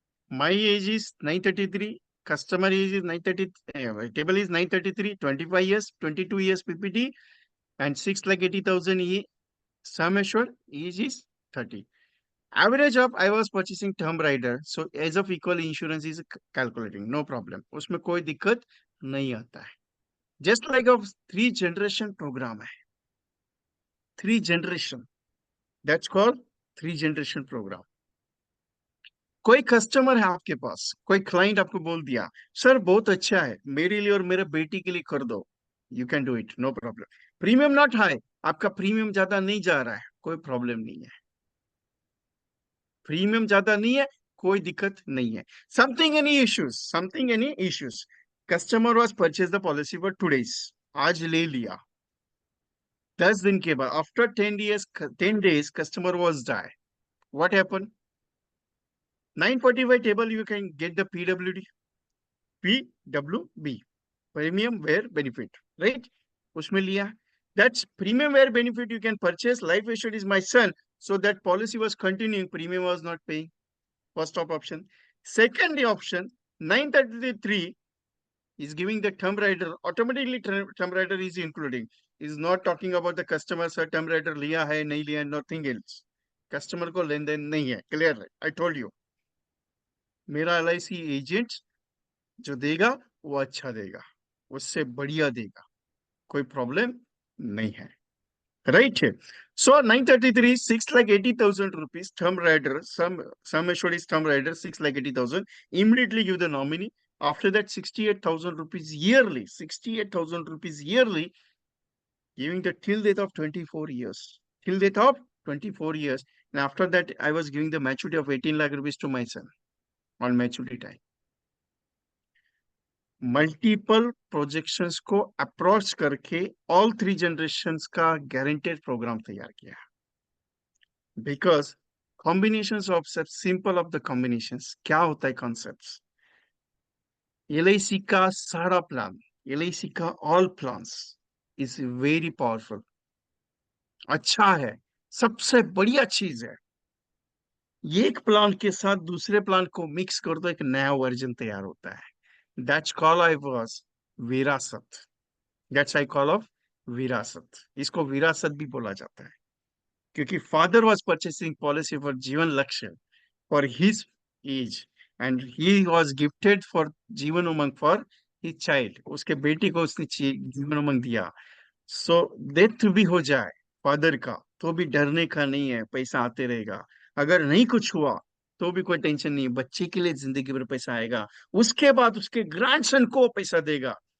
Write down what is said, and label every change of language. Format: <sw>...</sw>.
<en>My age is 933, customer age is 930, table is 933, 25 years, 22 years PPT, and 6,80,000 sum assured, age is 30. Average of I was purchasing term rider, so age of equal insurance is calculating, no problem.</en> <hi>उसमें कोई दिक्कत नहीं आता है.</hi> <en>Just like a 3 generation program है. 3 generation. That's called 3 generation program.</en> <hi>कोई customer है आपके पास, कोई क्लाइंट आपको बोल दिया, सर बहुत अच्छा है, मेरे लिए और मेरे बेटी के लिए कर दो.</hi> <en>You can do it, no problem. Premium not high,</en> <hi>आपका प्रीमियम ज्यादा नहीं जा रहा है, कोई प्रॉब्लम नहीं है. प्रीमियम ज्यादा नहीं है, कोई दिक्कत नहीं है.</hi> <en>Something any issues. Customer was purchased the policy for 2 days.</en> <hi>आज ले लिया. 10 दिन के बाद,</hi> <en>after 10 days, customer was die. What happened? 945 table, you can get the PWB, premium wear benefit, right?</en> <hi>उसमें लिया.</hi> <en>That's premium wear benefit you can purchase. Life assured is my son. So that policy was continuing. Premium was not paying. First option. Second option, 933 is giving the term rider. Automatically term rider is including. Is not talking about the customer. Sir, term rider</en> <hi>लिया है, नहीं लिया,</hi> <en>nothing else.</en> <hi>Customer को लेन then नहीं है.</hi> <en>Clear? I told you.</en> <hi>मेरा LIC agent जो देगा वो अच्छा देगा, उससे बढ़िया देगा, कोई प्रॉब्लम नहीं है. राइट है.</hi> <en>So 933, 6,80,000 rupees term rider, some assured is term rider, 6,80,000. Immediately give the nominee. After that, 68,000 rupees yearly, 68,000 rupees yearly, giving the till date of 24 years. Till date of 24 years. And after that, I was giving the maturity of 18 lakh rupees to my son on maturity time. Multiple projections को approach करके all 3 generations का guaranteed program तैयार किया. Because combinations of simple of the combinations क्या होता है concepts.</en> <hi>LIC का सारा प्लान, LIC का all plans is very powerful, अच्छा है, सबसे बढ़िया चीज है. एक प्लान के साथ दूसरे प्लान को मिक्स कर दो, एक नया वर्जन तैयार होता है.</hi> <en>That's call I was विरासत. That's I call of विरासत.</en> <hi>इसको विरासत भी बोला जाता है क्योंकि</hi> <en>Father was purchasing policy for Jeevan Lakshya for his age and he was gifted for Jeevan Umang for his child.</en> <hi>उसके बेटी को उसने जीवन उमंग दिया. So डेथ भी हो जाए फादर का तो भी डरने का नहीं है, पैसा आते रहेगा. अगर नहीं कुछ हुआ तो भी कोई टेंशन नहीं, बच्चे के लिए जिंदगी भर पैसा आएगा, उसके बाद उसके ग्रैंडसन को पैसा देगा.</hi>